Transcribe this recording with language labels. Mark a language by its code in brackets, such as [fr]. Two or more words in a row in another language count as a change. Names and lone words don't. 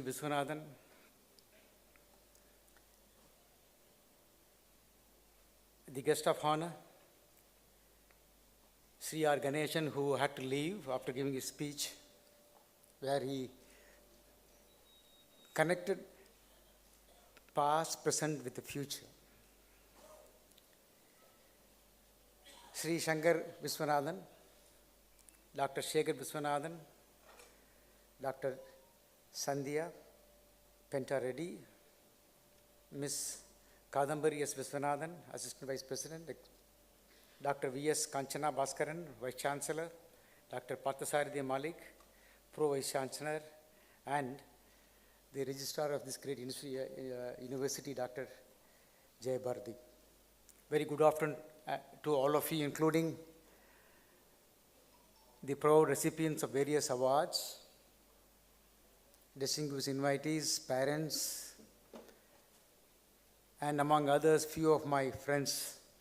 [en] Viswanathan, the guest of honor, Sri R. Ganesan, who had to leave after giving his speech, where he connected past, present with the future. Sri Shankar Viswanathan, Dr. Shekhar Viswanathan, Dr. Sandhya Penta Reddy, Ms. Kadambari S. Viswanathan, Assistant Vice President, Dr. V.S. Kanchana Bhaskaran, Vice Chancellor, Dr. Parthasarathi Malik, Pro Vice Chancellor, and the Registrar of this great university, Dr. Jay Bhardi. Very good afternoon to all of you, including the proud recipients of various awards, distinguished invitees, parents, and among others, few of my friends.